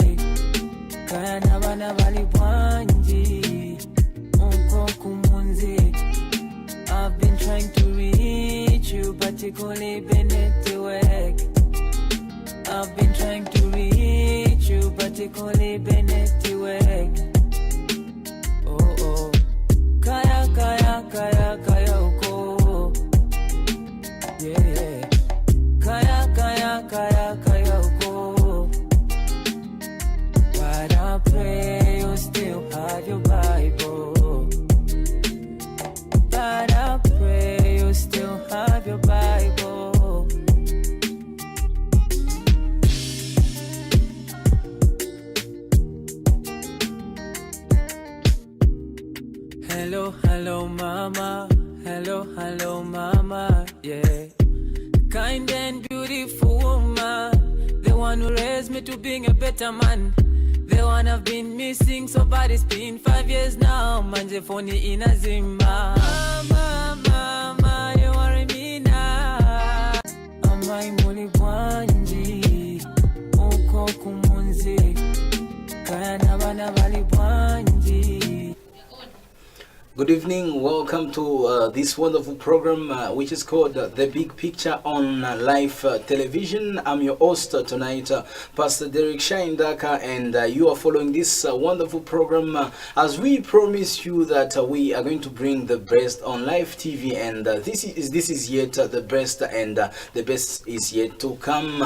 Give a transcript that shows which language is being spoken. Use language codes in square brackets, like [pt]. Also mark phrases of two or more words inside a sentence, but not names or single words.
[ny] Kaya na bana bali bwanji uko kumunzi. [en] I've been trying to reach you, but [ny] kuli benetiwek. [en] I've been trying to reach you, but [ny] kuli benetiwek. Oh oh, kaya kaya kaya kaya uko. [en] Yeah yeah, [ny] kaya kaya kaya kaya uko. [en] But I pray you still have your Bible. But I pray you still have your Bible. Hello, hello mama. Hello, hello mama. Yeah. Kind and beautiful woman. The one who raised me to being a better man. The one I've been missing so bad, it's been 5 years now. [ny] Manje phoni inazima. [en] Mama, mama, you worry me now. [ny] Amai muli bwanji uko kumunzi. Kaya na bana bali bwanji. [en] Good evening. Welcome to this wonderful program, which is called The Big Picture on Live Television. I'm your host tonight, Pastor Derek Shaindaka, and you are following this wonderful program as we promise you that we are going to bring the best on live TV, and this is yet the best, and the best is yet to come.